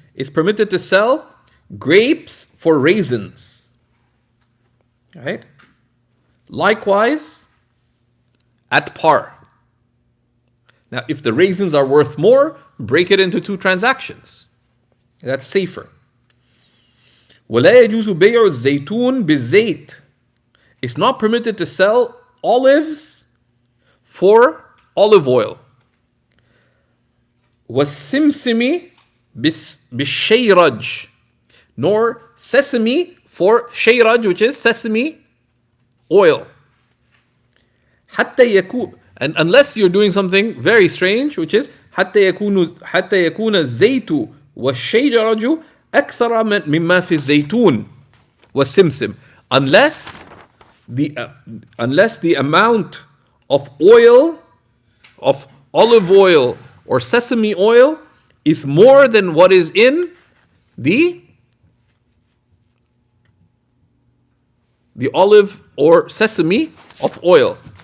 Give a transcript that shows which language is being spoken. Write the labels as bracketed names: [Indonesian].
[English] It's permitted to sell grapes for raisins, right? Likewise, at par. Now, if the raisins are worth more, break it into two transactions. That's safer. [Arabic] ولا يجوز بيع الزيتون بالزيت. [English] It's not permitted to sell olives for olive oil. [Arabic] والسمسم بالشيرج. [English] Nor sesame for shayraj, which is sesame oil. [Arabic] حتى يكون, [English] and unless you're doing something very strange, which is [Arabic] حتى يكون الزيت والشيرج أكثر مما في الزيتون والسمسم. [English] Unless the amount of oil, of olive oil or sesame oil, is more than what is in the olive or sesame of oil.